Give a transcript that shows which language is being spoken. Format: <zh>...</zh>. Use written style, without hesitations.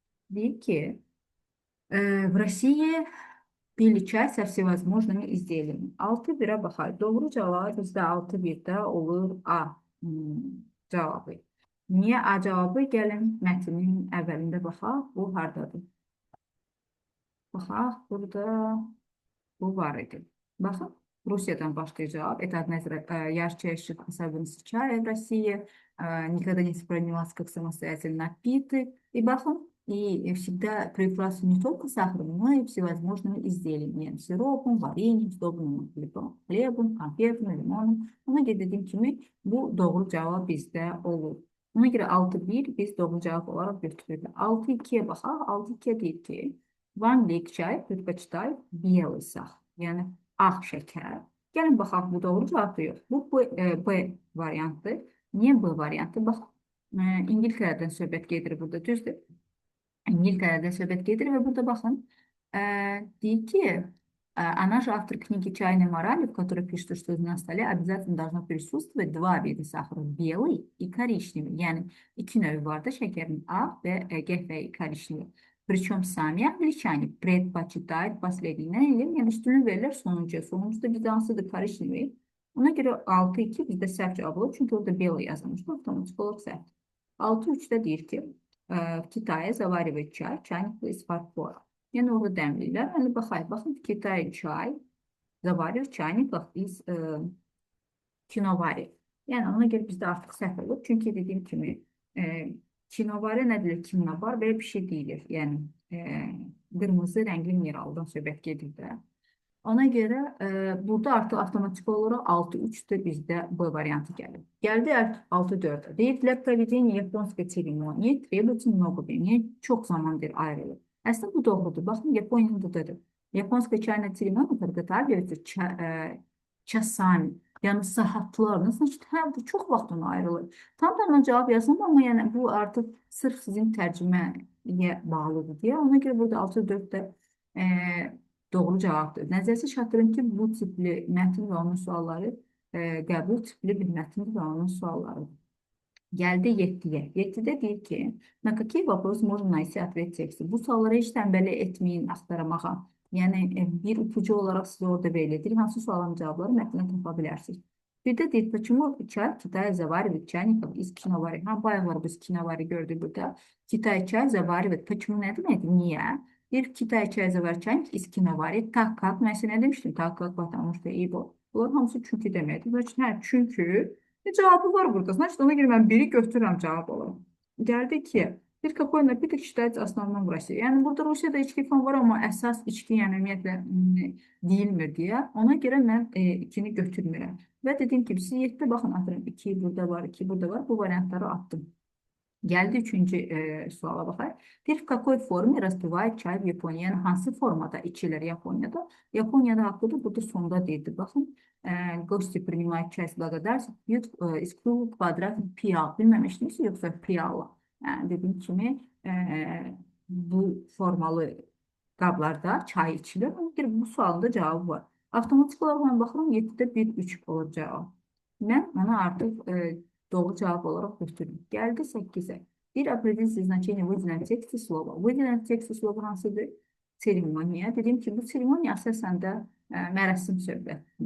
<az>Deyir ki,</az> <ru>в России пили чай со всевозможными изделиями.</ru> <az>6-1'e baxar. Doğru cavab bizdə 6-1-də olur A cavabı. Niyə A cavabı? Gəlin mətnin əvvəlində baxaq. Bu hardadır? Baxaq, burada bu var idi. Baxın, Rusiyadan başlayacaq.</az> <ru>Это одна из ярчайших особенностей чая в России. Никогда не воспринималась как самостоятельный напиток. И baxın, и всегда приправляются не только сахаром, но и всевозможными изделиями. Сиропом, вареньем, сдобным хлебом, конфетами, limonom.</ru> <az>Ona görə dediyim kimi bu doğru cavab bizdə olur. Ona görə 6-1 biz doğru cavab olaraq götürürük. 6-2'ye baxaq. 6-2'ye deyir ki, vanillik çay</az> <ru>предпочитает белый сахар.</ru> <az>Yəni ağ şəkər. Gəlin baxaq, bu doğru cavabdır yox. Bu B variantdır. Niyə B variantı? Bax, İngiltərədən söhbət gedir burada, düzdür? İngiltərədən söhbət gedir və burada baxın, deyir ki,</az> <ru>она же автор книги «Чайные морали», в которой пишет, что на столе обязательно должно присутствовать два вида сахара, белый и коричневый.</ru> <az>Yəni, iki növü var da şəkərin, ağ və qəhvəyi korичневый.</az> <ru>Причем сами англичане предпочитают последний.</ru> <az>Nə eləyir? Yəni, üstünlük verirlər sonuncuya. Sonuncu da bizdə hansıdır? Korичневый. Ona görə 6-2 bizdə səhv cavab olur. Çünki orada белый yazılmışdı. Otomatik olaraq səhv. 6-3-də deyir ki,</az> <ru>в Китае заваривают чай, чайник из фарфора.</ru> <az>Yəni, orada dəmlirlər. Yəni, baxayıq.</az> <ru>Baxın, в Китае чай заваривают в чайниках из киновари.</ru> <az>Yəni, ona görə bizdə artıq səhv olur. Çünki dediyim kimi, kinovari nədir? Kinovar belə bir şey deyilir. Yəni, qırmızı rəngli mineraldan söhbət gedir də. Ona görə burada artıq avtomatik olaraq 6-3-də bizdə B variantı gəlir. Gəldi 6-4'ə.</az> <ru>Deyir, для проведения японской церемонии требуется много времени.</ru> <az>Çox zamandır ayrılır. Əslində bu doğrudur. Baxın, Yaponiyada dadır.</az> <ru>Японская чайная церемония подготавливается часами.</ru> <az>Yəni saatlar, məsələn, işte, hə, bu çox vaxt ona ayrılır. Tam da ona cavab yazdım, amma yəni bu artıq sırf sizin tərcüməyə bağlıdır deyə. Ona görə burada 6-4 də e, doğru cavabdır. Nəzərsə çatdırın ki, bu tipli mətn və onun sualları qəbul tipli bir mətn və onun sualları. Gəldi 7-yə. 7-də deyir ki,</az> <ru>на какие вопросы можно найти ответ тексте?</ru> <az>Bu suallara heç tənbəllik etməyin axtaramağa. Yəni bir ipucu olaraq sizə orada verilir. Hansı sualın cavabları mətndən tapa bilərsiniz. Bir də deyir,</az> <ru>почему чай в Китае заваривают чайников из киновари?</ru> <az>Ha, bayaqlar biz kinovari gördük burada. Kitay çay заваривает. Почему nə deməkdir? Niyə? Bir Kitay çay</az> <ru>заваривает чайник из киновари.</ru> <az>Tak, как. Mən sizə nə demişdim?</az> <ru>Tak, как, потому что и bu.</ru> <az>Bunlar hamısı çünki deməkdir. Hə, çünki cevabı var burada. Значит, ona görə mən biri götürürəm cavab olarak. Geldi ki, bir</az> <ru>какой напиток считается основным в России?</ru> <az>Yəni burada Rusiyada içki falan var, amma əsas içki yəni ümumiyyətlə deyilmir deyə. Ona görə mən ikini götürmürəm. Və dediyim kimi, siz 7-də baxın, atıram 2 burada var, 2 burada var. Bu variantları attım. Geldi üçüncü suala baxaq.</az> <ru>Bir в какой форме распивают чай в Японии?</ru> <az>Yəni hansı formada içilir Yaponiyada? Yaponiyada haqqıdır. Burada sonda deyildi. Baxın.</az> <ru>Гости принимают часть благодарности, пьют из круглых квадратных пиал.</ru> <az>Bilməmişdiniz yoxsa piyala. Yəni, dediyim kimi bu formalı qablarda çay içilir. Ona görə bu sualın da cavabı var. Avtomatik olaraq mən baxıram 7-də 1-3 olur cavab. Mən ona artıq doğru cavab olaraq götürdüm. Gəldi 8-ə.</az> <ru>Bir определите значение выделенного текста слова. Выделенного текста слова hansıdır?</ru> <az>Seremoniya. Dedim ki, bu seremoniya əsasən də mərasim söhbəti.</az>